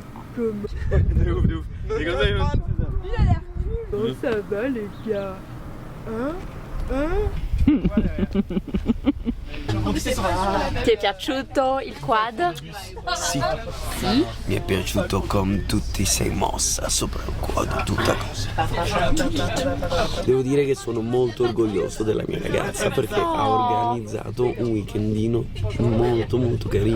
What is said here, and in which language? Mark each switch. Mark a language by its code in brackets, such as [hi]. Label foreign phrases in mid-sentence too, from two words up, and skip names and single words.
[fr] De ouf, de ouf. Et comme ça, il va. Comment ça va les gars? [it] Ti è piaciuto il quad? Sì, Sì. mi è piaciuto come tu ti sei mossa sopra il quadro, tutta cosa. Devo dire che sono molto orgoglioso della mia ragazza perché ha organizzato un weekendino molto carino.